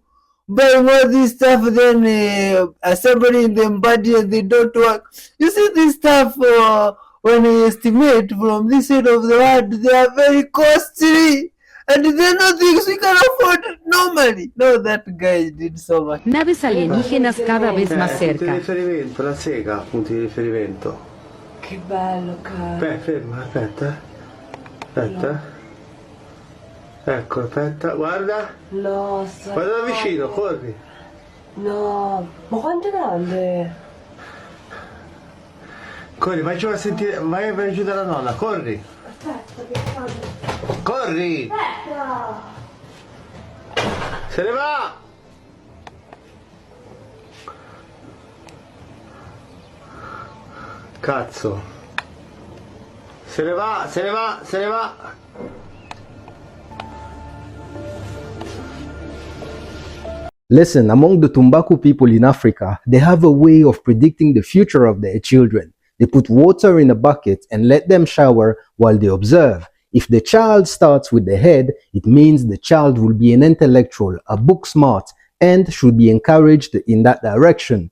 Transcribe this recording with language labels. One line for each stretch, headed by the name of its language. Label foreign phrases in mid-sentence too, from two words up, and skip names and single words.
English: Buying all this stuff, then assembling them body and they don't work. You see this stuff, when I estimate from this side of the world, they are very costly. And they're not things we can afford normally. No, that guy did so much.
Spanish: Naves alienígenas cada vez más cerca.
Italian: Punti di riferimento, la sega, punti di riferimento. Che bello, caro. Ferma, aspetta. Ecco, aspetta, guarda. No, guarda da vicino, corri. No, ma quanto è grande? Corri, vai giù a sentire, vai giù dalla nonna, corri. Aspetta, che fanno? Corri! Aspetta! Se ne va! Cazzo! Se ne va!
English: Listen, among the Tumbaku people in Africa, they have a way of predicting the future of their children. They put water in a bucket and let them shower while they observe. If the child starts with the head, it means the child will be an intellectual, a book smart, and should be encouraged in that direction.